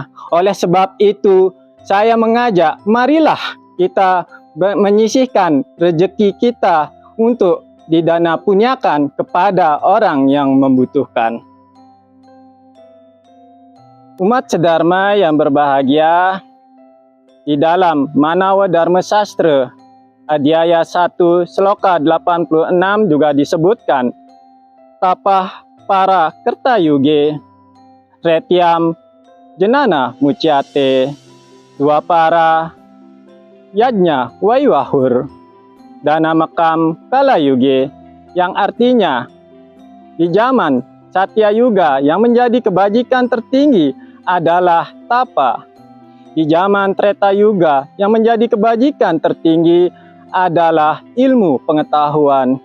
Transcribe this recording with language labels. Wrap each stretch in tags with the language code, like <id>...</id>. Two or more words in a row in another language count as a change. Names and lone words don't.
<id>Oleh sebab itu, saya mengajak, marilah kita menyisihkan rezeki kita untuk didana punyakan kepada orang yang membutuhkan. Umat sedharma yang berbahagia, di dalam Manawa Dharma Sastra, Adhyaya 1, Sloka 86 juga disebutkan,</id> <sa>Tapah para kertayuge, Retyam jenana mucyate, dua para yajnya waiwahur, dana makam kalayuge,</sa> <id>yang artinya di zaman Satya Yuga yang menjadi kebajikan tertinggi adalah tapa. Di zaman Treta Yuga yang menjadi kebajikan tertinggi adalah ilmu pengetahuan.</id>